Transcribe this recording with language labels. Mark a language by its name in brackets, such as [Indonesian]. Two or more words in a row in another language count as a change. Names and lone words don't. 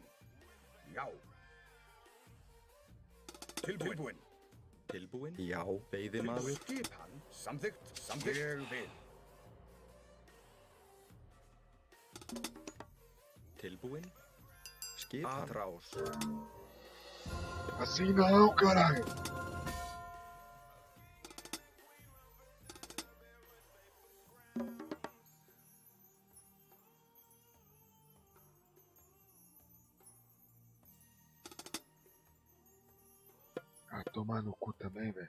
[Icelandic] Já. Tilbúin. Tilbúinn, já. Veiðimaður, Skipan. Samþykkt. Samþykkt. Ég vil. tilbúinn. Skipan, [Portuguese] atrás. Assim não, caralho. Ah, tomar no cu também, velho.